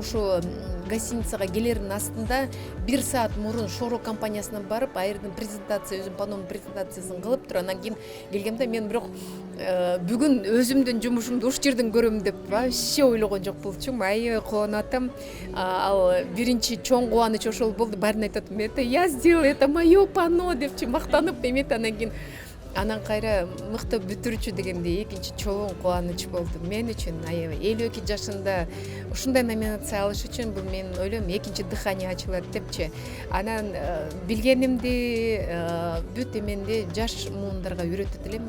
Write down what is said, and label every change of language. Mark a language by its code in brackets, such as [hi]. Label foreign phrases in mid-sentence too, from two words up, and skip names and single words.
[ky] Ошо гостиницага келердин астында 1 саат мурун Шоро компаниясынан барып, айрдын презентация, өзүм панонун презентациясын кылып туруп, анан кийин келгемде мен бирок бүгүн өзүмдүн жумушумду ушул жерден көрөм деп вообще ойлогон жок болчумун. Аябай кубанып атам. Ал биринчи чоң кубаныч ошол болду. Баарын айтат, [ru] "Это я сделал, это моё панно" [ky] депчи мактанып эмет, анан кийин анан кайра мыкты бүтүрчү дегенде экинчи чоң кубаныч болду мен үчүн. Аябай 52 жашында ушундай номинация алыш үчүн бул мен ойлойм экинчи дыхание ачылат депчи. Анан билгенимди бүт эменди жаш муундарга үйрөтөт элем.